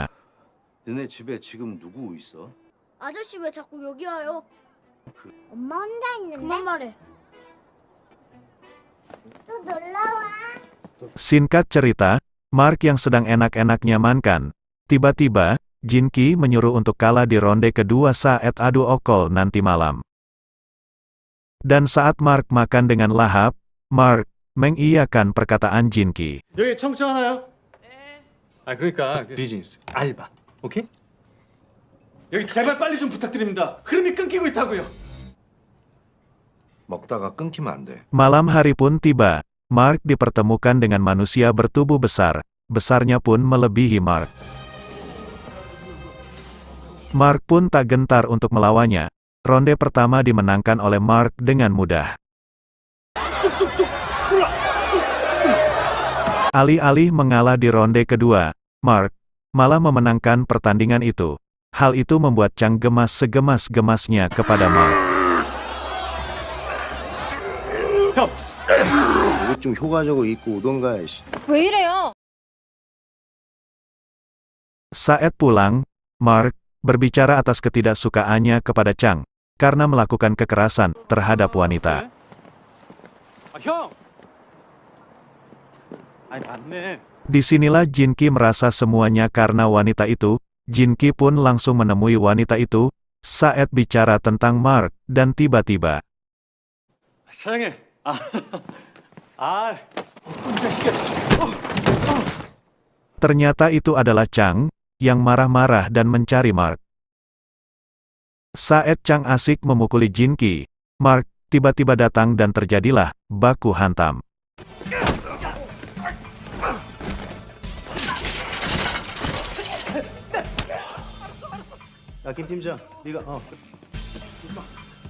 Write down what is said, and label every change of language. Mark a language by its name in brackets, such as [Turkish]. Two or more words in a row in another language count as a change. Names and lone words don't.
[Korean] 너네 집에 지금 누구 있어? 아저씨 왜 자꾸 여기 와요? 엄마 혼자 있는데 그만 말해. 또 놀러 와. [Indonesian] Singkat cerita, Mark yang sedang enak-enaknya makan, tiba-tiba, Jinki menyuruh untuk kalah di ronde kedua saat adu okol nanti malam. Dan saat Mark makan dengan lahap, Mark mengiyakan perkataan Jinki. [Korean] 여기 청취 하나요? 네. 아, 그러니까 비즈니스 알바. 오케이? 여기 제발 빨리 좀 부탁드립니다. 흐름이 끊기고 있다고요. 먹다가 끊기면 안 돼. [Indonesian] Malam hari pun tiba, Mark dipertemukan dengan manusia bertubuh besar, besarnya pun melebihi Mark. Mark pun tak gentar untuk melawannya. Ronde pertama dimenangkan oleh Mark dengan mudah. Alih-alih mengalah di ronde kedua, Mark malah memenangkan pertandingan itu. Hal itu membuat Chang gemas segemas-gemasnya kepada Mark. [Korean] 이것 좀 효과적으로 입고 오던가. 왜 이래요? [Indonesian] Saat pulang, Mark berbicara atas ketidaksukaannya kepada Chang karena melakukan kekerasan terhadap wanita. [Korean] 아, 형. 아니, 맞네. [Indonesian] Disinilah Jinki merasa semuanya karena wanita itu. Jinki pun langsung menemui wanita itu saat bicara tentang Mark dan tiba-tiba [Korean] 사장님. 아, 이 자식아. [Indonesian] ternyata itu adalah Chang yang marah-marah dan mencari Mark. Saat Chang asik memukuli Jinki, Mark tiba-tiba datang dan terjadilah baku hantam. [Korean] 야, 김 팀장, 네가